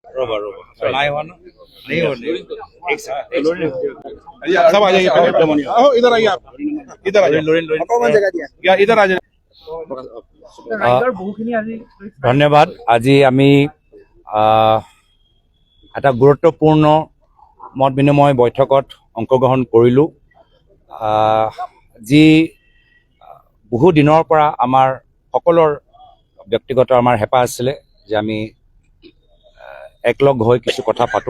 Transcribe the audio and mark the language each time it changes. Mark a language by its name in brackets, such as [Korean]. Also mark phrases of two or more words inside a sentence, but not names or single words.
[Hindi] नहीं हुआ ना, नहीं हो एक सब आ जाइए इधर आइए आप इधर आ जाइए या इधर आ जाइए [Assamese] ধন্যবাদ। আজি আমি এটা গুৰুত্বপূৰ্ণ মত বিনিময় বৈঠকত অংশগ্ৰহণ কৰিলোঁ। যি বহু দিনৰ পৰা আমাৰ সকলৰ ব্যক্তিগত আমাৰ হেঁপাহ আছিলে যে আমি একলগ হৈ কিছু কথা পাতোঁ।